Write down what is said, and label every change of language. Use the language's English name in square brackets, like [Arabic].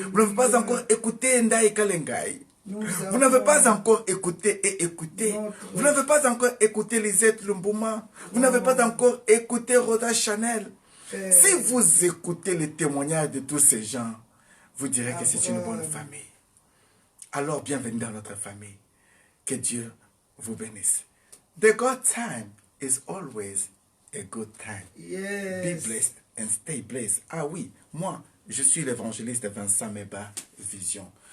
[French] Vous n'avez pas encore écouté Ndaï Kalengai. Vous n'avez pas encore écouté et écouté. Vous n'avez pas encore écouté Lisette Lumbouma. Vous n'avez pas encore écouté Rhoda Chanel. Si vous écoutez les témoignages de tous ces gens, vous direz que c'est une bonne famille. Alors, bienvenue dans notre famille. Que Dieu vous bénisse. [English] The good time is always a good time. Yes. Be blessed and stay blessed. [French] Ah oui, moi, je suis l'évangéliste Vincent Meba Vision.